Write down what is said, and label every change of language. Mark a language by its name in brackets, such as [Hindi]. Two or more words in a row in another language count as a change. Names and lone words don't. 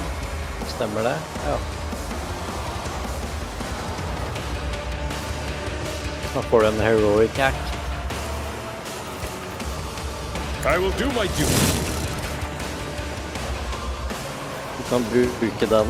[Norwegian] Stemmer det? Ja. Da får du en [English] heroic act. I will do my duty. [Norwegian] Du kan bruke den.